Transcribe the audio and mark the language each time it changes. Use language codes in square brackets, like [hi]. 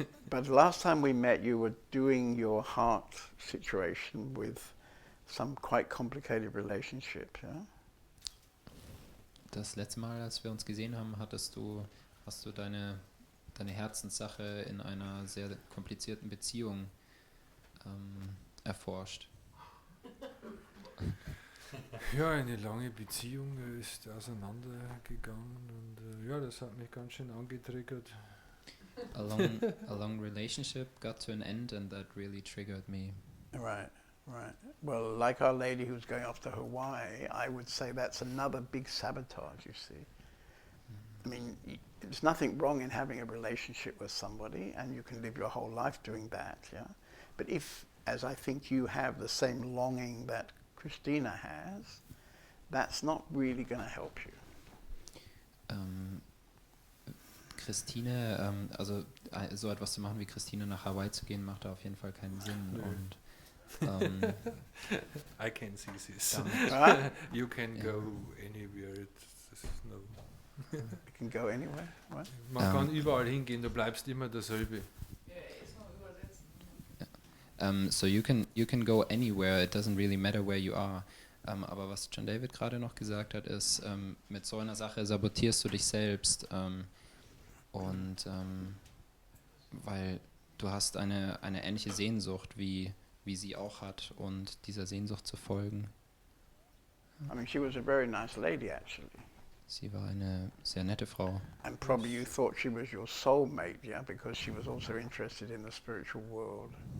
[en] But last time we met, you were doing your heart situation with some quite complicated relationship, yeah? [de] Das letzte Mal, als wir uns gesehen haben, hast du deine Herzenssache in einer sehr komplizierten Beziehung erforscht. Ja, eine lange Beziehung ist auseinandergegangen und das hat mich ganz schön angetriggert. [en] A long relationship got to an end and that really triggered me. Right. Well, like Our Lady who's going off to Hawaii, I would say that's another big sabotage, you see. I mean, there's nothing wrong in having a relationship with somebody, and you can live your whole life doing that, yeah? But if, as I think you have, the same longing that Christina has, that's not really going to help you. [de] Christine, also so etwas zu machen wie Christine nach Hawaii zu gehen, macht da auf jeden Fall keinen Sinn. Nö. Und [en] I can see this. You can go anywhere. No. You can go anywhere, what? [de] Man kann überall hingehen, du bleibst immer derselbe. [en] So you can go anywhere, it doesn't really matter where you are. [de] Aber was John David gerade noch gesagt hat, ist, mit so einer Sache sabotierst du dich selbst. Weil du hast eine ähnliche Sehnsucht, wie sie auch hat, und dieser Sehnsucht zu folgen. [en] I mean, she was a very nice lady, actually. [de] Sie war eine sehr nette Frau. [en] And probably you thought she was your soulmate, yeah, because she was also interested in the spiritual world.